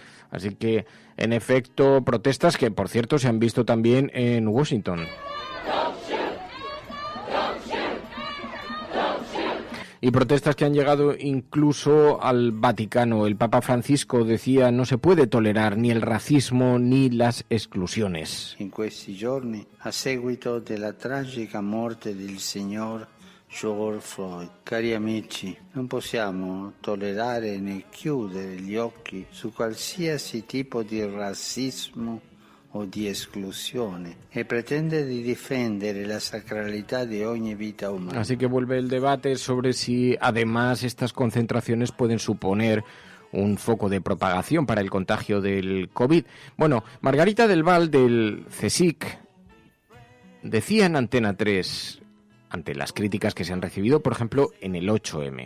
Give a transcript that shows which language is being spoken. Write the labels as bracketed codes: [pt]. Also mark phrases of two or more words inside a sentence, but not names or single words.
[es] Así que, en efecto, protestas que, por cierto, se han visto también en Washington. Y protestas que han llegado incluso al Vaticano. El Papa Francisco decía: no se puede tolerar ni el racismo ni las exclusiones. [it] In questi giorni, a seguito della tragica morte del signor George Floyd. Cari amici, non possiamo tollerare né chiudere gli occhi su qualsiasi tipo di razzismo o di esclusione e pretende di difendere la sacralità di ogni vita umana. [es] Así que vuelve el debate sobre si además estas concentraciones pueden suponer un foco de propagación para el contagio del COVID. Bueno, Margarita del Val del CSIC decía en Antena 3, ante las críticas que se han recibido, por ejemplo, en el 8M.